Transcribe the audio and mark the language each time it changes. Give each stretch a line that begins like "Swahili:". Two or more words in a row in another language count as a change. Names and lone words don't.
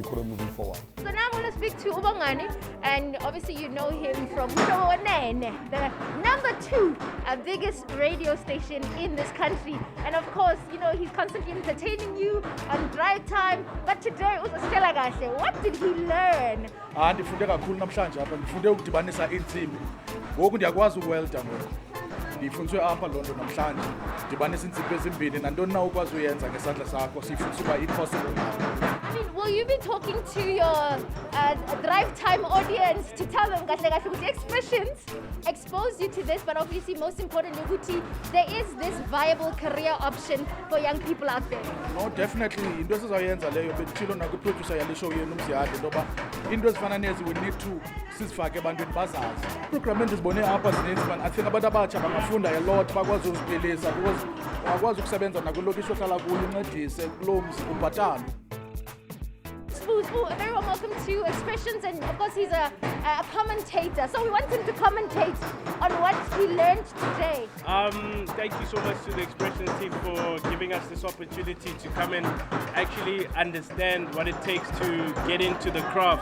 English: So now I'm going to speak to Ubongani, and obviously you know him from the #2 biggest radio station in this country. And of course, you know, he's constantly entertaining you on drive time. But today, what did he learn?
Xhosa: Ndifunde kakhulu namhlanje apha, ndifunde ukudibanisa iintsimbi. Ngoku ndiyakwazi ukwelda ngoku. Ndifundiswe apha loo nto namhlanje. Ndibanisa iintsimbi ezimbini nantoni na ukwazi uyenza ngesandla sakho sifundiswa uba i-possible.
English: I mean, will you be talking to your drive time audience to tell them the expressions expose you to this, but obviously most importantly, there is this viable career option for young people out there? No, definitely.
Xhosa: Into esizayenza leyo betshilo nakuproducer yale show yenu mziyade ndoba into ezifana nezi
English: we need to
Xhosa: sizifake ebantwini bazazi. Program endizibone apha zininzi man,
English: I think
Xhosa: abantu abatsha bangafunda
English: a lot
Xhosa: bakwazi uziphilisa because bakwazi ukusebenza nakwilokishi ohlala kuyo uncedise kuloo mzi ubhatala.
English: Very well, welcome to Expressions, and of course he's a commentator, so we want him to commentate on what he learned today. Thank you so much to the Expressions team for giving us this opportunity to come and actually understand what it takes to get into the craft.